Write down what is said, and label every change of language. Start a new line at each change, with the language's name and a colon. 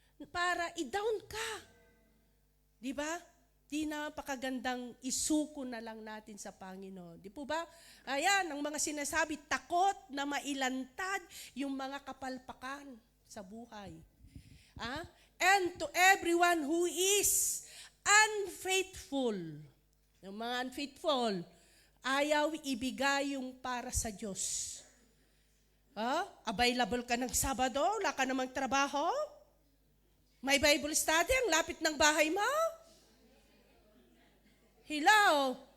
Filipino: Para i-down ka. Di ba? Di napakagandang isuko na lang natin sa Panginoon. Di po ba? Ayan, ang mga sinasabi, takot na mailantad yung mga kapalpakan sa buhay.
English: And to everyone who is unfaithful.
Filipino: Yung mga unfaithful, ayaw ibigay yung para sa Diyos. Available ka ng Sabado, wala ka namang trabaho? May Bible study, ang lapit ng bahay mo? Hello?